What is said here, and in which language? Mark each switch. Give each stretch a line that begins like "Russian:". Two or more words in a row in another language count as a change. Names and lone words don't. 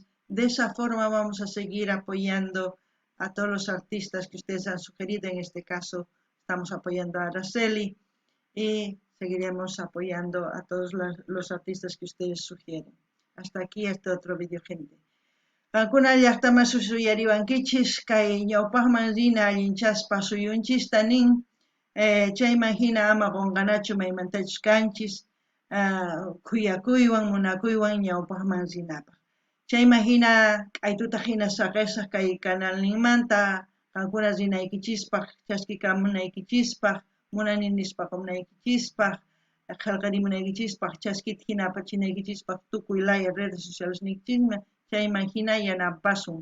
Spanish: De esa forma vamos a seguir apoyando a todos los artistas que ustedes han sugerido. En este caso estamos apoyando a Araceli y seguiremos apoyando a todos los artistas que ustedes sugieren. Hasta aquí este otro vídeo, gente.
Quechua: Alguna llaqtama susuyariwankichis kay ñawpaqman rina allinchaspa suyunchis tanin chayman hina ama qunqanachu maymantachus kanchis kuyakuywan munakuywan ñawpaqman rinapaq. Chayman hina k'aytuta hina saqisaq kay canalninmanta qankuna rinaykichispaq, chaskikamunaykichispaq, munaninispamunaykichispaq, qillqarimunaykichispaq, chaskita hina apachinaykichispaq tukuy laya
Spanish: redes sociales
Quechua: nikchisman chayman hina yanapasun.